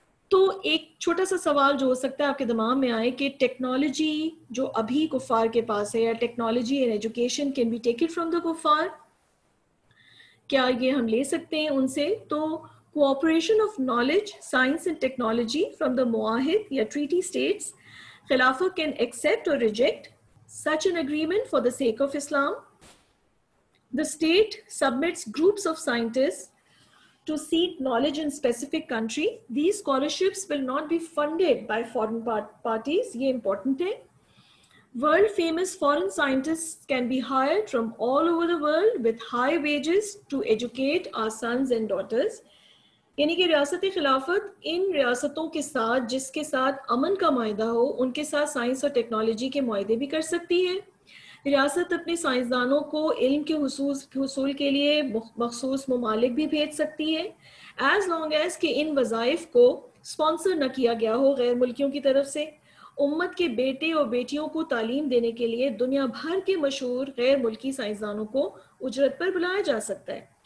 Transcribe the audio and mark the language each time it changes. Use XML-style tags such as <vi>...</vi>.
<ur>تو ایک چھوٹا سا سوال جو ہو سکتا ہے آپ کے دماغ میں آئے کہ ٹیکنالوجی جو ابھی کفار کے پاس ہے، یا</ur> <en>technology and education can be taken from the کفار،</en> <ur>کیا یہ ہم لے سکتے ہیں ان سے؟</ur> <en>تو cooperation of knowledge, science and technology from the معاہد یا ٹریٹی اسٹیٹس، خلافت can accept or reject such an agreement for the sake of Islam. The state submits groups of scientists to seek knowledge in specific country. These scholarships will not be funded by foreign parties.</en> <ur>یہ important ہے۔</ur> <en>World famous foreign scientists can be hired from all over the world with high wages to educate our sons and daughters.</en> <ur>یعنی کہ ریاست خلافت ان ریاستوں کے ساتھ جس کے ساتھ امن کا معاہدہ ہو، ان کے ساتھ سائنس اور ٹیکنالوجی کے معاہدے بھی کر سکتی ہے۔ ریاست اپنے سائنسدانوں کو علم کے حصول کے لیے مخصوص ممالک بھی بھیج سکتی ہے،</ur> <en>as long as</en> <ur>کہ ان وظائف کو اسپانسر نہ کیا گیا ہو غیر ملکیوں کی طرف سے۔ امت کے بیٹے اور بیٹیوں کو تعلیم دینے کے لیے دنیا بھر کے مشہور غیر ملکی سائنسدانوں کو اجرت پر بلایا جا سکتا ہے۔</ur>